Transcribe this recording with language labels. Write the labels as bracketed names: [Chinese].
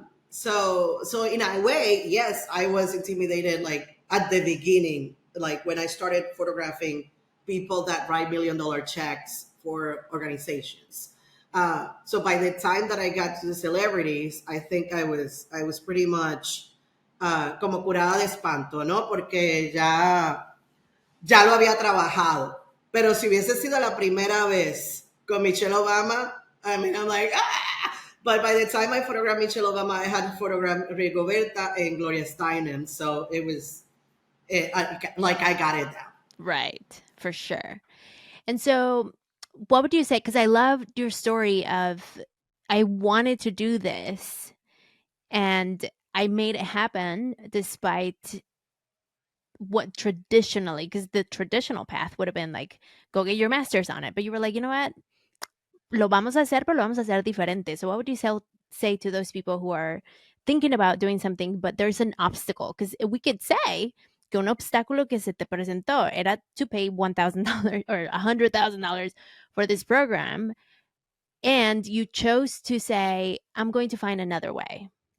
[English] So in a way, yes, I was intimidated like at the beginning, like when I started photographing people that write $1 million checks for organizations. So by the time that I got to the celebrities, I think I was pretty much [Spanish] como curada de espanto, ¿no? Porque ya lo había trabajado. Pero si hubiese sido la primera vez con Michelle Obama, [English] I mean, I'm like, ah! But by the time I photographed Michelle Obama, I had photographed Rigoberta and Gloria Steinem. So it was like I got it down. Right, for sure. And so, what would you say? Because I loved your story of I wanted to do this and I made it happen despite what traditionally, because the traditional path would have been like, go get your master's on it. But you were like, you know what? [Spanish] Lo vamos a hacer, pero lo vamos a hacer diferente. [English] So, what would you say to those people who are thinking about doing something, but there's an obstacle? Because we could say [Spanish] que un obstáculo que se te presentó era [English] to pay $1,000 or $100,000 for this program. And you chose to say, I'm going to find another way.